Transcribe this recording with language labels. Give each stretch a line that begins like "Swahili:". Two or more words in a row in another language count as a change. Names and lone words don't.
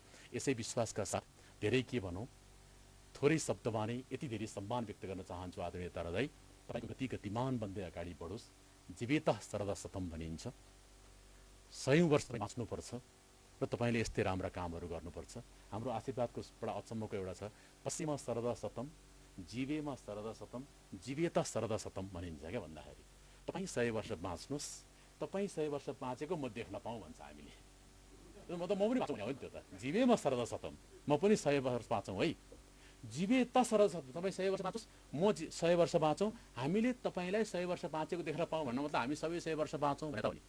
Nepali: यसै विश्वासका साथ धेरै के भनौँ, थोरै शब्दमा नै यति धेरै सम्मान व्यक्त गर्न चाहन्छु आदरणीय तारादाई, तपाईँको गति गतिमान बन्दै अगाडि बढोस्।
Sanskrit: जीवितः सरदा शतम
Nepali: भनिन्छ, 100 वर्ष बाँच्नुपर्छ र तपाईँले यस्तै राम्रा कामहरू गर्नुपर्छ। हाम्रो आशीर्वादको बडा अचम्मको एउटा छ,
Sanskrit: पश्चिमा सरदा शतम, जीवेमा सरदा शतम, जीवेतः सरदा शतम
Nepali: भनिन्छ क्या। भन्दाखेरि तपाईँ 100 वर्ष बाँच्नुहोस्, तपाईँ 100 वर्ष बाँचेको म देख्न पाऊँ भन्छ हामीले। म पनि बाँचौँ हो नि, त्यो त
Sanskrit: जीवेमा सरदा शतम,
Nepali: म पनि 100 वर्ष बाँचौँ है।
Sanskrit: जीवे त सरदा शतम,
Nepali: तपाईँ 100 वर्ष बाँचोस्, म 100 वर्ष बाँचौँ, हामीले तपाईँलाई 100 वर्ष बाँचेको देखेर पाऊँ भन्नु मतलब हामी सबै 100 वर्ष बाँचौँ भनेर नि।